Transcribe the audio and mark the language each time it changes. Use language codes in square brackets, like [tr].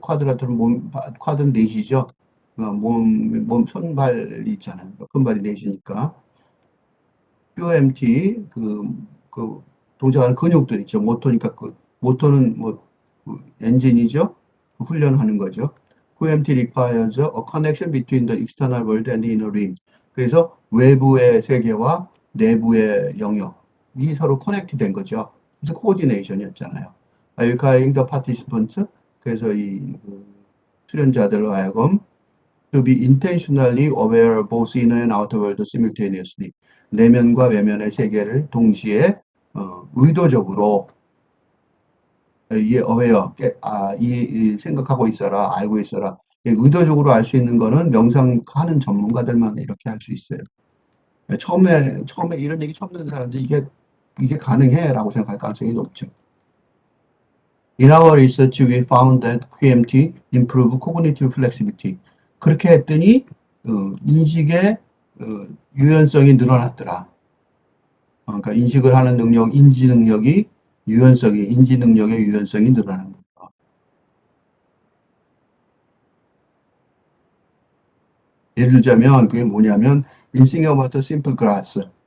[ko] 쿼드라도는 쿼드는 넷이죠. 몸 손발이 있잖아요. 손발이 넷이니까. QMT 그 동작하는 근육들 있죠. 모토니까 모토는 엔진이죠. 훈련하는 거죠. [en] QMT requires a connection between the external world and the inner being. [ko] 그래서 외부의 세계와 내부의 영역이 서로 커넥트 된 거죠. 그래서 코디네이션이었잖아요. [en] Requiring the participants. [ko] 그래서 이 수련자들로 하여금 [en] to be intentionally aware both inner and outer world simultaneously. [ko] 내면과 외면의 세계를 동시에 의도적으로 이 생각하고 있어라, 알고 있어라. 의도적으로 알 수 있는 거는 명상하는 전문가들만 이렇게 할 수 있어요. 처음에 이런 얘기 처음 듣는 사람들이 이게 가능해라고 생각할 가능성이 높죠. In our research, we found that QMT improve cognitive flexibility. 그렇게 했더니 인식의 유연성이 늘어났더라. 그러니까 인식을 하는 능력, 인지 능력의 유연성이 늘어나는 거죠. 예를 들자면 그게 뭐냐면 [en] Think about a simple glass.